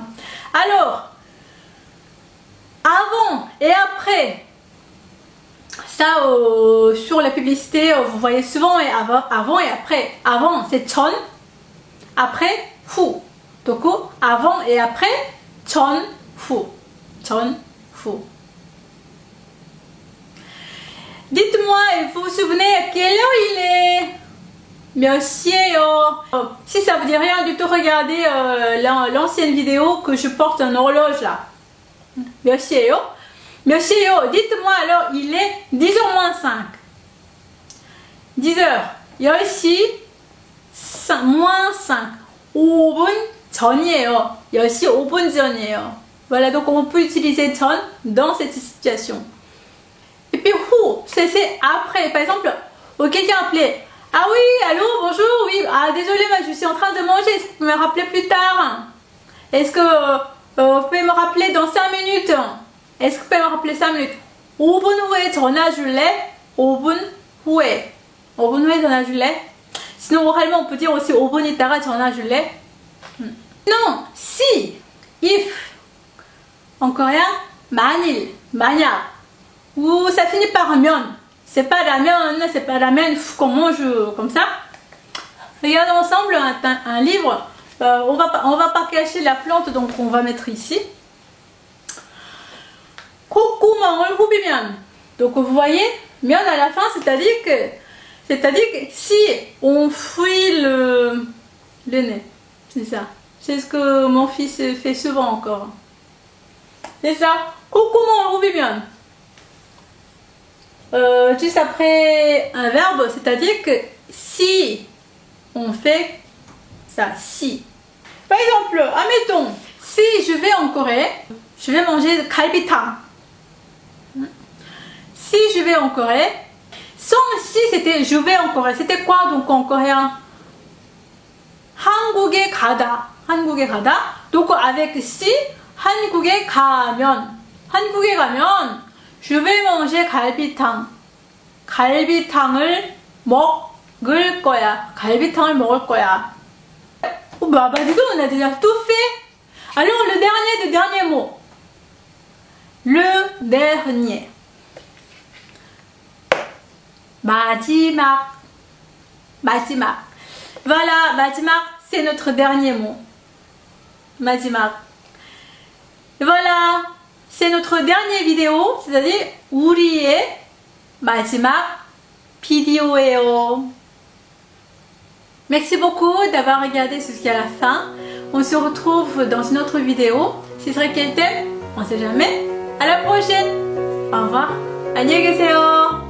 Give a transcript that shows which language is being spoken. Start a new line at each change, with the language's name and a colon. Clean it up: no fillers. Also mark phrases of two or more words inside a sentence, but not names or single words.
French: Alors, avant et après. Ça, sur la publicité, vous voyez souvent et avant et après. Avant, c'est 전, après, 후. Donc, avant et après,
Korean: 전, 후.
French: Dites-moi, vous vous souvenez à quelle heure il est?
Korean: 몇 시에요?
French: Si ça vous dit rien du tout, regardez l'ancienne vidéo que je porte une horloge là.
Korean: 몇 시에요?
French: Dites-moi alors, il est 10h moins 5. 10h. 10시 moins 5.
Korean: 5분 전이에요. 10시 5분 전이에요.
French: Voilà, donc on peut utiliser 전 dans cette situation. Et puis who, c'est après. Par exemple, quelqu'un appelé. Ah oui, allô, bonjour, oui. Ah désolé, je suis en train de manger. Est-ce que vous pouvez me rappeler plus tard? Est-ce que vous pouvez me rappeler dans 5 minutes? Est-ce que vous pouvez me rappeler 5 minutes?
Korean: 5분 후에 전화 줄래? 5분 후에 전화 줄래? Sinon, oralement, on peut dire aussi 5분 있다가 전화 줄래?
French: Non, si, if. En coréen,
Korean: 만일, 만약.
French: Ou ça finit par 면. C'est pas ramen, c'est pas ramen qu'on mange comme ça. Regardez ensemble un livre. On va pas cacher la plante, donc on va mettre ici.
Korean: 콧구멍을 후비면.
French: Donc vous voyez, 면 à la fin, c'est-à-dire que si on fuit le nez, c'est ça. C'est ce que mon fils fait souvent encore. C'est ça.
Korean: 콧구멍을 후비면.
French: Juste après un verbe, c'est-à-dire que si on fait ça, si. Par exemple, admettons, si je vais en Corée, je vais manger 갈비탕. Si je vais en Corée, sans si c'était je vais en Corée, c'était quoi donc en coréen?
Korean: 한국에 가다.
French: Donc avec si,
Korean: 한국에 가면,
French: je vais manger 갈비탕.
Korean: 갈비탕을 먹을 거야.
French: Bah dis donc, on a déjà tout fait. Alors le dernier mot. Le dernier.
Korean: 마지막.
French: Voilà, 마지막, c'est notre dernier mot. 마지막. Voilà, c'est notre dernière vidéo, c'est-à-dire
Korean: 우리의 마지막 비디오예요.
French: Merci beaucoup d'avoir regardé jusqu'à la fin. On se retrouve dans une autre vidéo. Si ce serait quel thème, on ne sait jamais. À la prochaine. Au revoir.
Korean: 안녕히 계세요.